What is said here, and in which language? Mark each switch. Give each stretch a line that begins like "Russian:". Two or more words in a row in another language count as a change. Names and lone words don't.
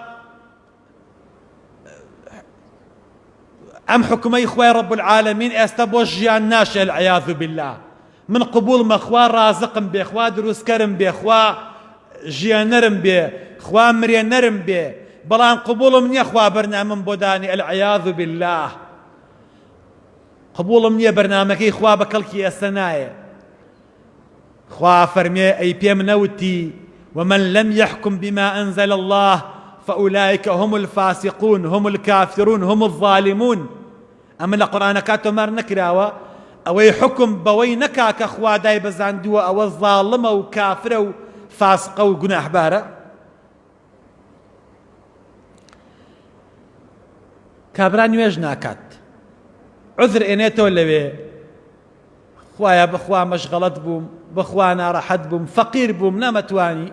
Central Kurdish: ئەم حکمەی خوای
Arabic: ڕەب العالەمین
Central Kurdish: ئێستا بۆ ژیان ناشێ
Arabic: العیاذ بالله،
Central Kurdish: من قبوڵمە خوا ڕازقم بێ، خوا دروستکەرم بێ، خوا ژیانەرم بێ، خوا مرێنەرم بێ، بەڵام قبوڵم نییە خوا بەرنامەم بۆ دانی
Arabic: العیاذ بالله،
Central Kurdish: قبوڵم نییە بەرنامەکەی خوا بە کەڵکی ئێستا نایە. خوا فەرمێ ئەی پێم نەوتی
Arabic: ومن لم يحكم بما أنزل الله فأولئك هم الفاسقون هم الكافرون هم الظالمون.
Central Kurdish: ئەمە لە قورئانەکە تۆمار نەکراوە ئەوەی حکم بەوەی نەکا کە خوا دای بەزاندووە ئەوە ظاڵمە و کافرە و فاسقە و گوناحبارە. کابرا نوێژ ناکات، عذر ئێنێتەوە لەوێ، خوایە بەخوا مەشغەڵەت بووم، بەخوا ناڕەحەت بووم، فەقیر بووم، نەمەتوانی.